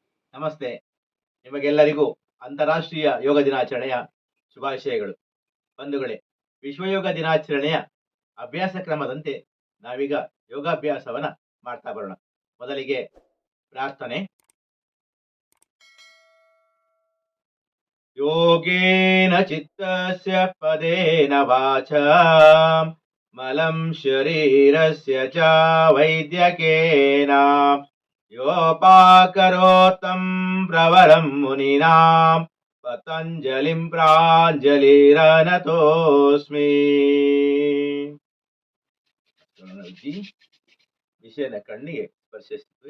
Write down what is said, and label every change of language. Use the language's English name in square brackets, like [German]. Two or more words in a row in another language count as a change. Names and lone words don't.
[Kannada] ನಮಸ್ತೆ. ನಿಮಗೆಲ್ಲರಿಗೂ ಅಂತಾರಾಷ್ಟ್ರೀಯ ಯೋಗ ದಿನಾಚರಣೆಯ ಶುಭಾಶಯಗಳು. ಬಂಧುಗಳೇ, ವಿಶ್ವ ಯೋಗ ದಿನಾಚರಣೆಯ ಅಭ್ಯಾಸ ಕ್ರಮದಂತೆ ನಾವೀಗ ಯೋಗಾಭ್ಯಾಸವನ್ನ ಮಾಡ್ತಾ ಬರೋಣ. ಮೊದಲಿಗೆ ಪ್ರಾರ್ಥನೆ. [Sanskrit] ಯೋಗೇನ ಚಿತ್ತಸ್ಯ ಪದೇನ ವಾಚಾ ಮಲಂ ಶರೀರಸ್ಯ ಚ ವೈದ್ಯಕೇನ ಯೋಪಾಕರೋತ್ತಂ ಪ್ರವರಂ ಮುನೀನಾಂ ಪತಂಜಲಿಂ ಪ್ರಾಂಜಲಿರನತೋಸ್ಮಿ. [Kannada] ವಿಷಯದ ಕಣ್ಣಿಗೆ ಸ್ಪರ್ಶಿಸುತ್ತವೆ.